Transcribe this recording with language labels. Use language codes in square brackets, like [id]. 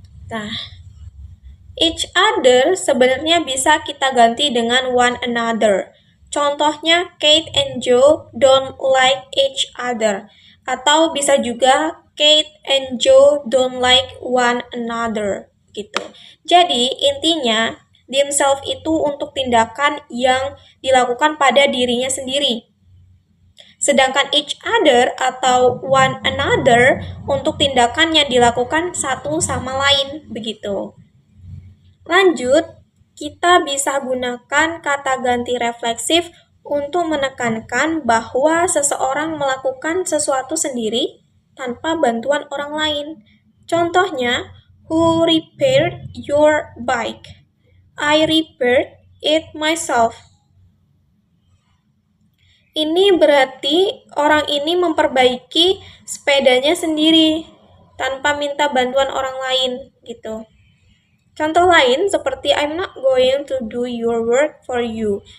[id] Nah, each other sebenarnya bisa kita ganti dengan one another. Contohnya, [en] Kate and Joe don't like each other. [id] Atau bisa juga, [en] Kate and Joe don't like one another. [id] Gitu. Jadi, intinya, themselves itu untuk tindakan yang dilakukan pada dirinya sendiri. Sedangkan each other atau one another untuk tindakan yang dilakukan satu sama lain, begitu. Lanjut, kita bisa gunakan kata ganti refleksif untuk menekankan bahwa seseorang melakukan sesuatu sendiri tanpa bantuan orang lain. Contohnya, [en] who repaired your bike? I repaired it myself. [id] Ini berarti orang ini memperbaiki sepedanya sendiri tanpa minta bantuan orang lain gitu. Contoh lain seperti [en] I'm not going to do your work for you.